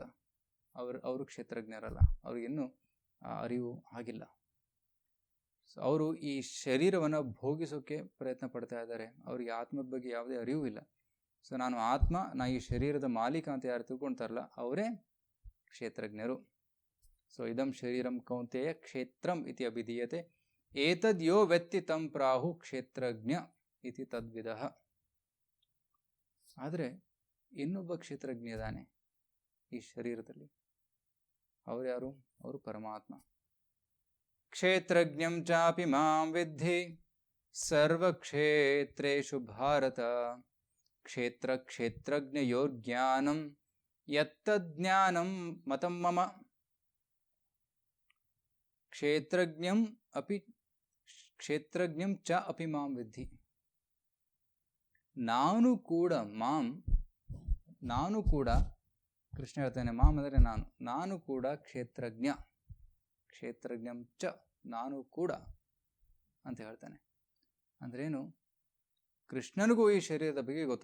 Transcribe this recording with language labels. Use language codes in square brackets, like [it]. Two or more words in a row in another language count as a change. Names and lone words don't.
[kn] ಅವರು ಕ್ಷೇತ್ರಜ್ಞರಲ್ಲ, ಅವ್ರಿಗಿನ್ನೂ ಅರಿವು ಆಗಿಲ್ಲ. ಸೊ ಅವರು ಈ ಶರೀರವನ್ನು ಭೋಗಿಸೋಕ್ಕೆ ಪ್ರಯತ್ನ ಪಡ್ತಾ ಇದ್ದಾರೆ. ಅವರಿಗೆ ಆತ್ಮದ ಬಗ್ಗೆ ಯಾವುದೇ ಅರಿವು ಇಲ್ಲ. ಸೊ ನಾನು ಆತ್ಮ, ನಾ ಈ ಶರೀರದ ಮಾಲೀಕ ಅಂತ ಯಾರು ತಿಳ್ಕೊಳ್ತಾರಲ್ಲ ಅವರೇ ಕ್ಷೇತ್ರಜ್ಞರು. [sa] ಸೊ ಇದಂ ಶರೀರಂ ಕೌಂತೆಯ ಕ್ಷೇತ್ರಂ ಇತಿ ಅಭಿಧೀಯತೆ ಏತದ್ಯೋ ವ್ಯಕ್ತಿ ತಂ ಪ್ರಾಹು ಕ್ಷೇತ್ರಜ್ಞ ಇತಿ ತದ್ವಿಧ. [kn] ಆದರೆ ಇನ್ನೊಬ್ಬ ಕ್ಷೇತ್ರಜ್ಞ ಇದ್ದಾನೆ ಈ ಶರೀರದಲ್ಲಿ. ಅವರು ಯಾರು? ಅವರು ಪರಮಾತ್ಮ. [sa] ಕ್ಷೇತ್ರಜ್ಞಂ ಚಾಪಿ ಮಾಂ ವಿದ್ಧಿ ಸರ್ವಕ್ಷೇತ್ರೇಷು ಭಾರತ ಕ್ಷೇತ್ರ ಕ್ಷೇತ್ರಜ್ಞಯೋರ್ಜ್ಞಾನಂ ಯತ್ತಜ್ಞಾನಂ ಮತಂ ಮಮ. ಕ್ಷೇತ್ರಜ್ಞಂ ಚ ಅಪಿ ಮಾಂ ವಿದ್ಧಿ. [kn] ನಾನು ಕೂಡ ಕೃಷ್ಣ ಹೇಳ್ತಾನೆ, ಮಾಂ ಅಂದರೆ ನಾನು ಕೂಡ ಕ್ಷೇತ್ರಜ್ಞ. [sa] ಕ್ಷೇತ್ರಜ್ಞಂ ಚ, [kn] ನಾನು ಕೂಡ ಅಂತ ಹೇಳ್ತಾನೆ. ಅಂದ್ರೇನು? ಕೃಷ್ಣನಿಗೂ ಈ ಶರೀರದ ಬಗ್ಗೆ ಗೊತ್ತು.